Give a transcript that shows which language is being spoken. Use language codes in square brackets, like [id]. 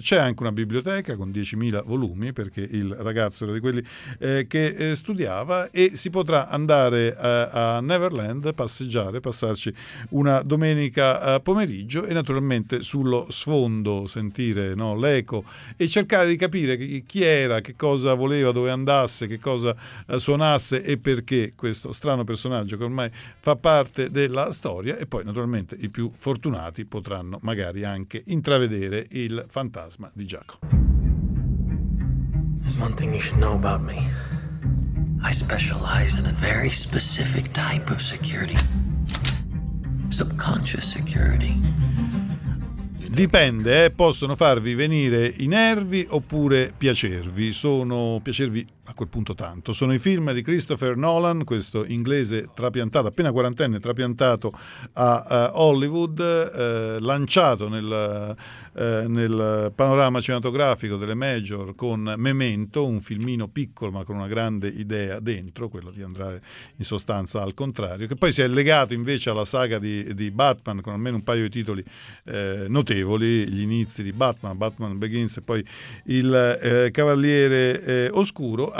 [it] C'è anche una biblioteca con 10.000 volumi, perché il ragazzo era di quelli che studiava, e si potrà andare a Neverland, passeggiare, passarci una domenica pomeriggio e naturalmente sullo sfondo sentire, no, l'eco e cercare di capire chi era, che cosa voleva, dove andasse, che cosa suonasse e perché questo strano personaggio che ormai fa parte della storia, e poi naturalmente i più fortunati potranno magari anche intravedere il fantasma di Jaco. [en] There's one thing you should know about me. I specialize in a very specific type of security. Subconscious security. [it] Dipende, possono farvi venire i nervi oppure piacervi. Sono piacervi a quel punto tanto. Sono i film di Christopher Nolan, questo inglese trapiantato, appena quarantenne, trapiantato a Hollywood, lanciato nel panorama cinematografico delle major con Memento, un filmino piccolo ma con una grande idea dentro, quello di andare in sostanza al contrario, che poi si è legato invece alla saga di Batman con almeno un paio di titoli notevoli, gli inizi di Batman Begins e poi il Cavaliere Oscuro.